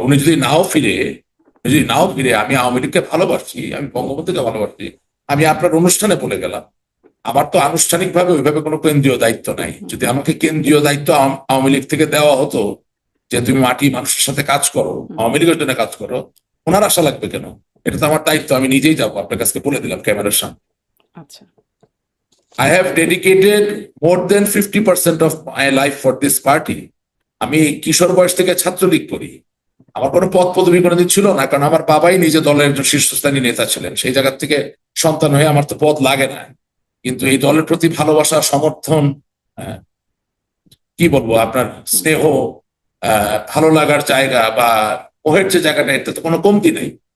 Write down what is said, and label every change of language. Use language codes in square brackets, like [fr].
[bn] উনি যদি নাও ফিরে, আমি আওয়ামী লীগকে ভালোবাসি, আমি বঙ্গবন্ধুকে ভালোবাসি, আমি আপনার অনুষ্ঠানে বলে গেলাম, আমার তো আনুষ্ঠানিকভাবে ওইভাবে কোনো কেন্দ্রীয় দায়িত্ব নাই। যদি আমাকে কেন্দ্রীয় দায়িত্ব আওয়ামী লীগ থেকে দেওয়া হতো যে তুমি মাটি মানুষের সাথে কাজ করো, আওয়ামী লীগের জন্য কাজ করো, ওনার আশা লাগবে কেন? এটা তো আমার দায়িত্ব, আমি নিজেই যাবো, আপনার কাছে বলে দিলাম ক্যামেরার সামনে। আচ্ছা। [en] I have dedicated more than 50% of my life for this party. [bn] আমি কিশোর বয়স থেকে ছাত্রলীগ করি। আমার কোনো পদ পদবি কোনোদিন ছিল না, কারণ আমার বাবাই নিজে দলের একজন শীর্ষস্থানী নেতা ছিলেন। সেই জায়গা থেকে সন্তান হয়ে আমার তো পদ লাগে না, কিন্তু এই দলের প্রতি ভালোবাসা, সমর্থন, আহ, কি বলবো, আপনার স্নেহ, ভালো লাগার জায়গা বা ওহের যে জায়গাটা, এতে তো কোনো কমতি নেই।